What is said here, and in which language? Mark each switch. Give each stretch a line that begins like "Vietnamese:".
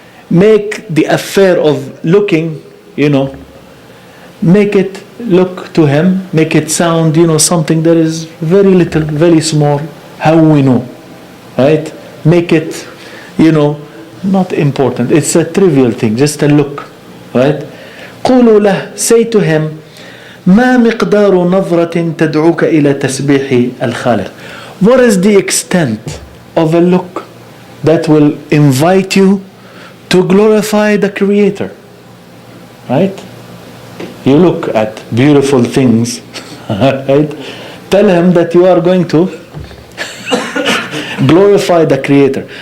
English: Make the affair of looking, make it look to him, make it sound, something that is very little, very small. هَوِّنُوا. Right? Make it, not important. It's a trivial thing, just a look. Right?
Arabic: قُولُوا لَهُ.
English: Say to him,
Arabic: ما مقدار نظرة تدعوك إلى تسبيح الخالق.
English: What is the extent of a look that will invite you to glorify the Creator? Right? You look at beautiful things, right? Tell him that you are going to glorify the Creator.